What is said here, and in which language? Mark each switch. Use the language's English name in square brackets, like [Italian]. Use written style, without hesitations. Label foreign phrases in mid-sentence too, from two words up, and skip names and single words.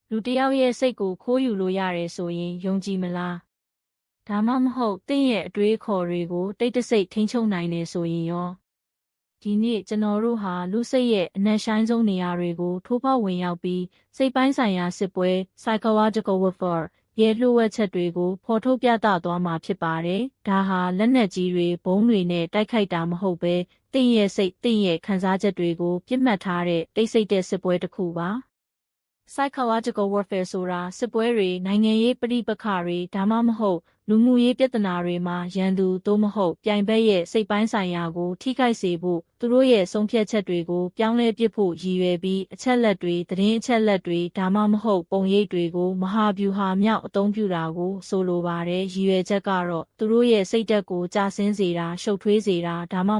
[Burmese] လူတယောက်ရဲ့စိတ်ကိုခိုးယူလို့ရတယ်ဆိုရင်ယုံကြည်မလားဒါမှမဟုတ်တင့်ရဲ့အတွေးခေါ်တွေကိုတိတ်တဆိတ်ထိန်းချုပ်နိုင်တယ်ဆိုရင်ရောဒီနေ့ကျွန်တော်တို့ဟာလူစိတ်ရဲ့အနက်ရှိုင်းဆုံးနေရာတွေကိုထိုးဖောက်ဝင်ရောက်ပြီးစိတ်ပိုင်းဆိုင်ရာစစ်ပွဲ [English] psychological warfare [Burmese] ရဲ့လှုပ်ဝက်ချက်တွေကိုဖော်ထုတ်ပြသသွားမှာဖြစ်ပါတယ်။ဒါဟာလက်နက်ကြီးတွေဘုံးတွေနဲ့တိုက်ခိုက်တာမဟုတ်ပဲတင့်ရဲ့ စိတ်တင့်ရဲ့ခံစားချက်တွေကိုပြစ်မှတ်ထားတဲ့တိတ်ဆိတ်တဲ့စစ်ပွဲတစ်ခုပါ။ [English] psychological warfare [Burmese] ဆိုတာစစ်ပွဲတွေနိုင်ငံရေးပဋိပက္ခတွေဒါမှမဟုတ်လူမှုရေးပြဿနာတွေမှာရန်သူသို့မဟုတ်ပြိုင်ဘက်ရဲ့စိတ်ပိုင်းဆိုင်ရာကိုထိခိုက်စေဖို့သူတို့ရဲ့ဆုံးဖြတ်ချက်တွေကိုပြောင်းလဲပ စ်ဖို့ရည်ရွယ်ပြီးအချက်လက်တွေသတင်းအချက်လက်တွေဒါမှမဟုတ်ပုံရိပ်တွေကိုမဟာဗျူဟာမြောက်အသုံးပြုတာကိုဆိုလိုပါတယ်ရည်ရွယ်ချက်ကတော့သူတို့ရဲ့စိတ်ဓာတ်ကိုကျဆင်းစေတာရှုပ်ထွေးစေတာဒါမှမ